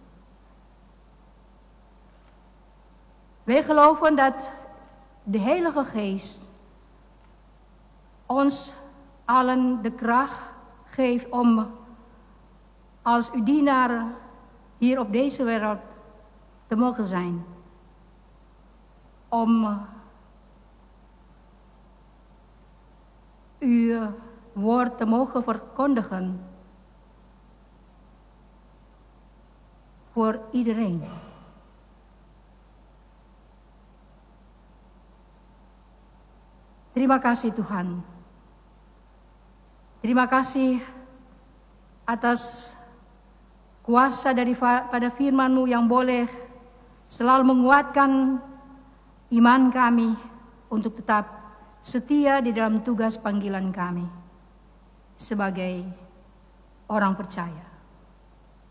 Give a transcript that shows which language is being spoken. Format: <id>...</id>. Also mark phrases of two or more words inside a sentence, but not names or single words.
<nl>Wij geloven dat de Heilige Geest ons allen de kracht geeft om als uw dienaar hier op deze wereld te mogen zijn. Om uw woord te mogen verkondigen voor iedereen.</nl> <id>Terima kasih Tuhan. Terima kasih atas kuasa daripada firman-Mu yang boleh selalu menguatkan iman kami untuk tetap setia di dalam tugas panggilan kami sebagai orang percaya.</id>